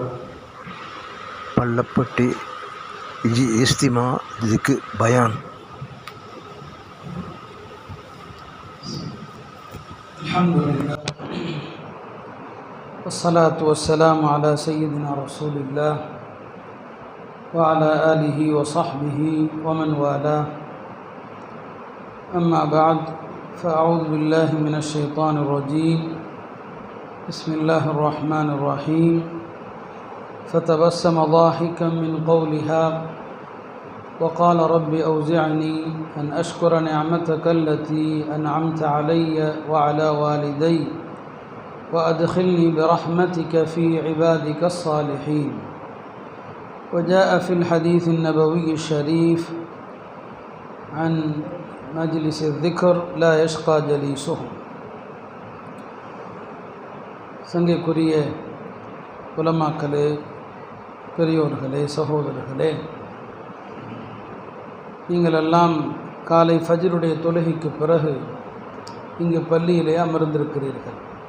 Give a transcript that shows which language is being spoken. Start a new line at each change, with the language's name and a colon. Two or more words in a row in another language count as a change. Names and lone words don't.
Tamil: பள்ளப்பட்டி இஸ்திமா இதுக்கு பயான்.
Arabic: الحمد لله والصلاة والسلام على سيدنا رسول الله وعلى آله وصحبه ومن والاه. أما بعد فأعوذ بالله من الشيطان الرجيم. بسم الله الرحمن الرحيم. فتبسم ضاحكا من قولها وقال رب أوزعني أن أشكر نعمتك التي أنعمت علي وعلى والدي وأدخلني برحمتك في عبادك الصالحين. وجاء في الحديث النبوي الشريف عن مجلس الذكر لا يشقى جليسه.
Tamil: சங்கைக்குரிய உலமாக்களே, பெரியோர்களே, சகோதரர்களே, நீங்கள் எல்லாம் காலை ஃபஜ்ருடைய தொழுகைக்கு பிறகு இங்கு பள்ளியிலே அமர்ந்திருக்கிறீர்கள்.